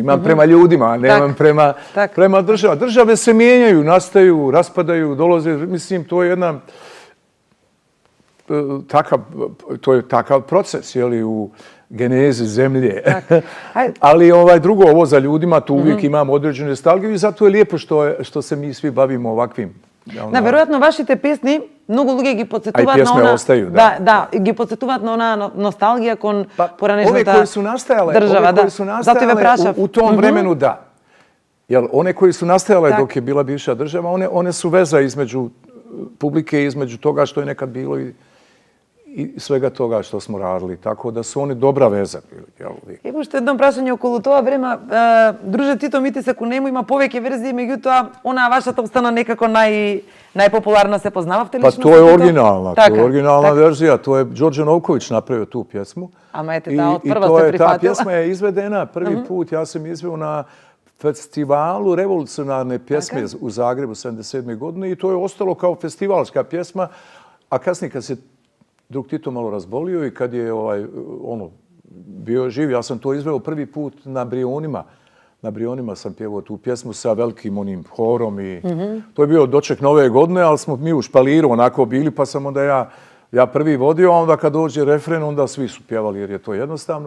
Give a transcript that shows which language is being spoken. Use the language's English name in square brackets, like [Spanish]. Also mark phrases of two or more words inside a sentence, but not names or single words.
[Bosnian] Imam prema ljudima, a nemam prema država. Države se mijenjaju, nastaju, raspadaju, dolaze. Mislim, to je takav proces, u genezi zemlje. Ali drugo, ovo za ljudima, tu uvijek imam određenu nostalgiju i zato je lijepo što se mi svi bavimo ovakvim. [Macedonian] Да, веројатно вашите песни многу луѓе ги подсетуваат на она... остaju, ги подсетуваат на она носталгија кон поранешната [Bosnian] Ove koje su nastajale, u tom vremenu, da. Jel, one koje su nastajale dok je bila bivša država, one su veza između publike i između toga što je nekad bilo i svega toga što smo radili. Tako da su oni dobra veza bili. [Macedonian] Има уште едно прашање околу тоа време. Друже Тито Митис, ако нему има повеќе верзии, меѓутоа, онаа вашата остана некако најпопуларна, се познававте лично? Па тоа е оригинална, оригинална верзија. Тоа е [Bosnian] Đorđe Novković направио ту пјесму. [Macedonian] Ама ете, таа од прва се прифатила. [Bosnian] Та пјесма е изведена први пут, ја сам извео на festivalu revolucionarne pjesme u Zagrebu 77. godine i to je ostalo kao festivalska pjesma, a kasnije kad se drug Tito malo razbolio i kad je bio živ, ja sam to izveo prvi put na Brionima. Na Brionima sam pjevao tu pjesmu sa velikim onim horom i to je bio doček nove godine, ali smo mi u špaliru onako bili, pa sam onda ja prvi vodio, a onda kad dođe refren, onda svi su pjevali jer je to jednostavno.